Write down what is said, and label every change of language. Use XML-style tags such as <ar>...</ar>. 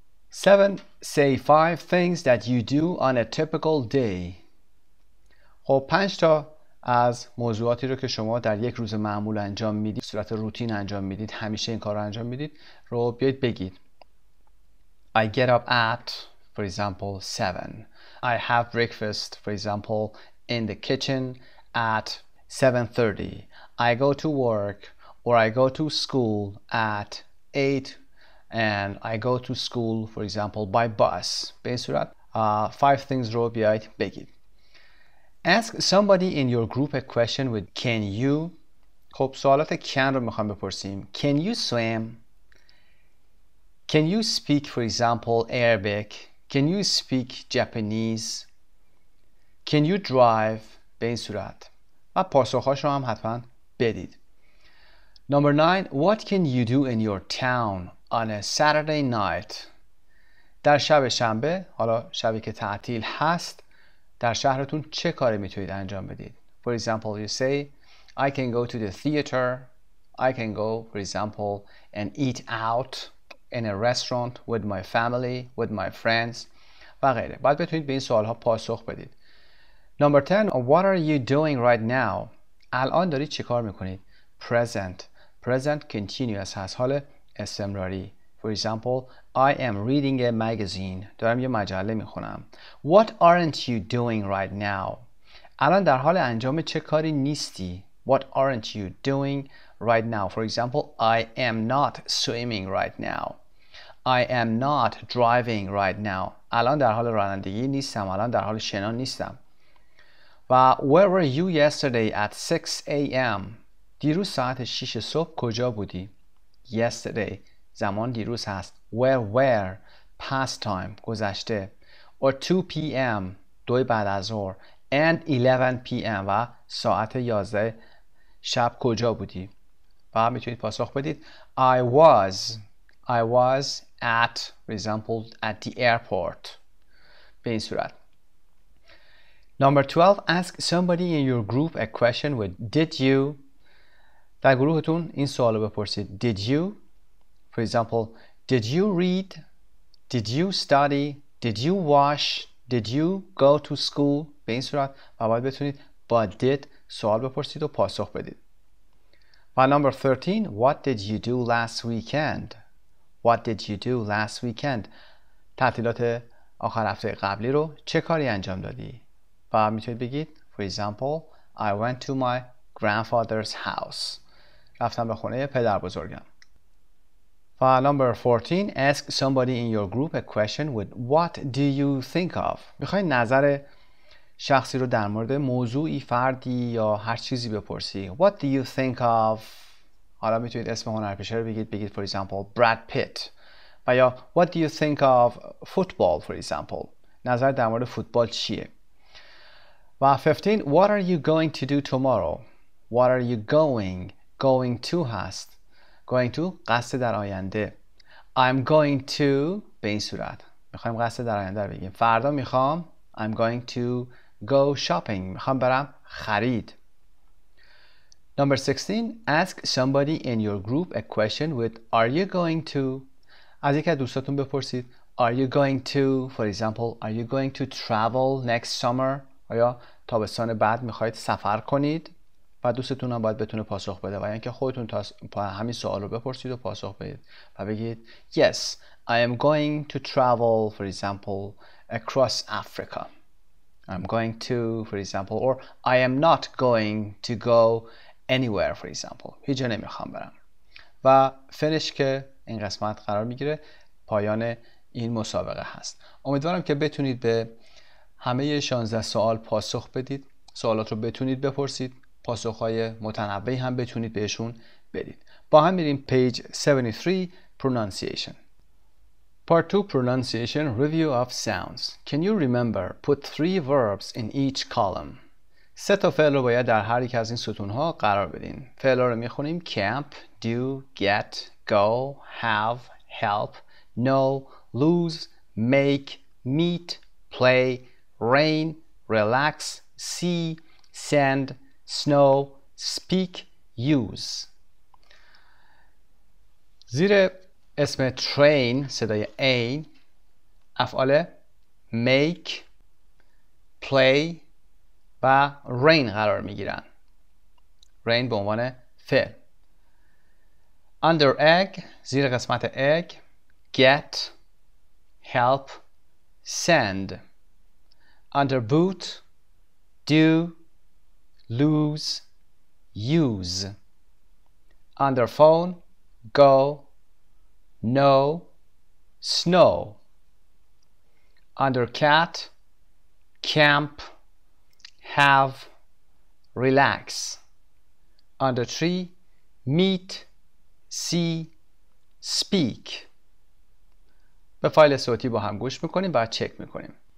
<en>7. Say 5 things that you do on a typical day.</en> <fa>خب 5 تا از موضوعاتی رو که شما در یک روز معمول انجام میدید، صورت روتین انجام میدید، همیشه این کار رو انجام میدید رو بیایید بگید.</fa> <en>I get up at, for example, 7. I have breakfast, for example, in the kitchen at 7:30. I go to work or I go to school at 8 and I go to school, for example, by bus.</en> <fa>به این صورت 5 things رو بیایید بگید.</fa> <en>Ask somebody in your group a question with can you.</en> <fa>خب سوالات can رو میخوام بپرسیم.</fa> <en>Can you swim? Can you speak, for example, Arabic? Can you speak Japanese? Can you drive?</en> <fa>به این صورت. و پاسخهاش رو هم حتما بدید.</fa> <en>Number 9, what can you do in your town on a Saturday night?</en> <fa>در شب شنبه، حالا شبی که تعطیل هست، در شهرتون چه کاری میتونید انجام بدید؟</fa> <en>For example, you say, I can go to the theater, I can go, for example, and eat out in a restaurant with my family, with my friends</en> <fa>و غیره. باید بتونید به این سوال ها پاسخ بدید.</fa> <en>Number 10. What are you doing right now?</en> <fa>الان دارید چی کار میکنید؟</fa> <en>Present. Present continuous هست.</en> <fa>حال استمراری.</fa> <en>For example, I am reading a magazine.</en> <fa>دارم یه مجله میخونم.</fa> <en>What aren't you doing right now?</en> <fa>الان در حال انجام چه کاری نیستی؟</fa> <en>What aren't you doing right now? For example, I am not swimming right now. I am not driving right now.</en> <fa>الان در حال رانندگی نیستم. الان در حال شنا نیستم.</fa> <en>و where were you yesterday at 6 a.m.</en> <fa>دیروز ساعت 6 صبح کجا بودی؟ Yesterday زمان دیروز هست.</fa> <en>where past time گذشته. or 2 p.m.</en> <fa>2 بعد از ظهر.</fa> <en>and 11 p.m.</en> <fa>و ساعت 11 شب کجا بودی؟ و میتونید پاسخ بدید</fa> <en>I was at, for example, at the airport.</en> <fa>به این صورت.</fa> <en>Number 12. Ask somebody in your group a question with did you.</en> <fa>در گروهتون این سوال رو بپرسید.</fa> <en>Did you? For example, did you read? Did you study? Did you wash? Did you go to school?</en> <fa>به این صورت و باید بتونید با did سوال بپرسید و پاسخ بدید.</fa> <en>و number 13. What did you do last weekend? What did you do last weekend?</en> <fa>تعطیلات آخر هفته قبلی رو چه کاری انجام دادی؟ و میتونید بگید</fa> <en>For example, I went to my grandfather's house.</en> <fa>رفتم به خونه پدر بزرگم. و</fa> <en>number 14. Ask somebody in your group a question with what do you think of.</en> <fa>میخوای نظر شخصی رو در مورد موضوعی، فردی یا هر چیزی بپرسی.</fa> <en>What do you think of.</en> <fa>حالا میتونید اسم هنرپیشه رو بگید</fa> <en>for example Brad Pitt.</en> <fa>و یا</fa> <en>What do you think of football for example.</en> <fa>نظر در مورد فوتبال چیه؟ و 15.</fa> <en>What are you going to do tomorrow? What are you going to هست. going to</en> <fa>قصد در آینده.</fa> <en>I'm going to</en> <fa>به این صورت. میخوایم قصد در آینده رو بگیم. فردا میخوام</fa> <en>I'm going to go shopping.</en> <fa>میخوام برم خرید.</fa> <en>Number 16. Ask somebody in your group a question with are you going to.</en> <fa>از یکی از دوستاتون بپرسید</fa> <en>Are you going to, for example, are you going to travel next summer?</en> <fa>آیا تابستان بعد میخواید سفر کنید؟ و دوستتون هم باید بتونه پاسخ بده و اینکه خودتون همین سوال رو بپرسید و پاسخ بدید و بگید</fa> <en>Yes, I am going to travel, for example, across Africa. I'm going to, for example, or I am not going to go anywhere, for example.</en> <fa>هیچ جا نمیخوام برم. و finish که این قسمت قرار میگیره پایان این مسابقه هست. امیدوارم که بتونید به همه 16 سوال پاسخ بدید. سوالات رو بتونید بپرسید. پاسخهای متنوعی هم بتونید بهشون بدید. با هم میریم</fa> <en>page 73 pronunciation. Part 2 pronunciation review of sounds. Can you remember put 3 verbs in each column.</en> <fa>3 تا فعل رو باید در هر یک از این ستونها قرار بدین. فعل رو میخونیم</fa> <en>camp, do, get, go, have, help, know, lose, make, meet, play, rain, relax, see, send, snow, speak, use.</en> <fa>زیر اسم train صدای A افعال make, play و rain قرار می گیرن. rain به عنوان فعل.</fa> <en>under egg</en> <fa>زیر قسمت</fa> <en>egg get, help, send. under boot do, lose, use. under phone go, know, snow. under cat camp, have, relax. under tree meet, see, speak.</en> <fa>به فایل صوتی با هم گوش میکنیم بعد چک میکنیم.</fa>